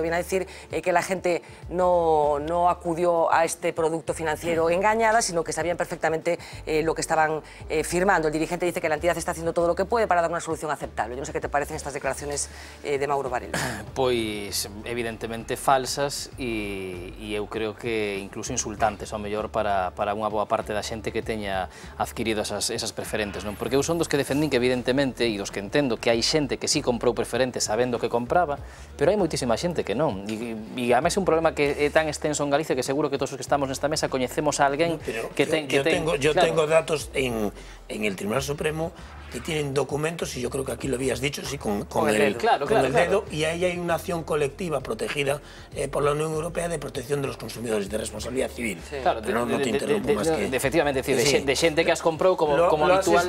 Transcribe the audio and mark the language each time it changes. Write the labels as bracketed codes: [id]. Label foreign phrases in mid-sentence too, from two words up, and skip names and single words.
[es] Viene a decir que la gente no acudió a este producto financiero engañada, sino que sabían perfectamente lo que estaban firmando. El dirigente dice que la entidad está haciendo todo lo que puede para dar una solución aceptable. Yo no sé qué te parecen estas declaraciones de Mauro Varela. [gl] Pois, evidentemente falsas e eu creo que incluso insultantes, ao mellor para unha boa parte da xente que teña adquirido esas preferentes, non? Porque eu son dos que defendín que evidentemente, e dos que entendo que hai xente que sí comprou preferentes sabendo que compraba, pero hai moitísima xente que non. E ademais é un problema que é tan extenso en Galicia que seguro que todos os que estamos nesta mesa coñecemos a alguén que ten... [es] Yo tengo datos en el Tribunal Supremo que tienen documentos, y yo creo que aquí lo habías dicho, sí, con el dedo, y ahí hay una acción colectiva protegida por la Unión Europea de protección de los consumidores, de responsabilidad civil. Sí. Claro, pero no te interrumpo más que... [gl] Efectivamente, de xente que as comprou como habitual...